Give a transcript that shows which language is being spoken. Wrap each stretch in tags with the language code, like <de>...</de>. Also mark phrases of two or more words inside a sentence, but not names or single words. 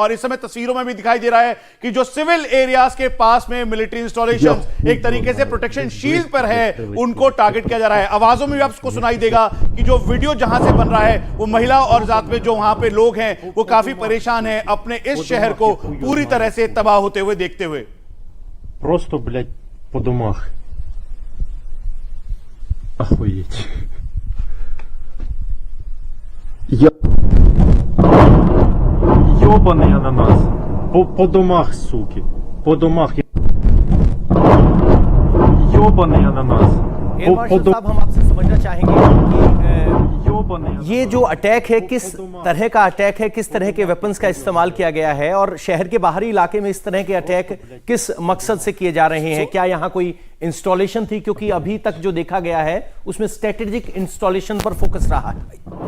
<hi>और इस समय तस्वीरों में भी दिखाई दे रहा है कि जो</hi> <en>civil areas</en> <hi>के पास में</hi> <en>military installations</en> <hi>एक तरीके से</hi> <en>protection shield</en> <hi>पर है, उनको टारगेट किया जा रहा है। आवाजों में भी आपको सुनाई देगा कि जो वीडियो जहां से बन रहा है वो महिला और साथ में जो वहां पे लोग हैं वो काफी परेशान हैं अपने इस शहर को पूरी तरह से तबाह होते हुए देखते हुए।</hi> <ru>Просто, блядь, по домах. Охуеть. Ёбаный ананас. По домах, суки. По домах. Ёбаный ананас.</ru> <hi>एयर मार्शल साहब, हम आपसे समझना चाहेंगे कि ये जो अटैक है किस तरह का अटैक है, किस तरह के वेपन्स का इस्तेमाल किया गया है, और शहर के बाहरी इलाके में इस तरह के अटैक किस मकसद से किए जा रहे हैं? क्या यहाँ कोई इंस्टॉलेशन थी? क्योंकि अभी तक जो देखा गया है उसमें</hi> <en>strategic installation</en> <hi>पर फोकस रहा है।</hi>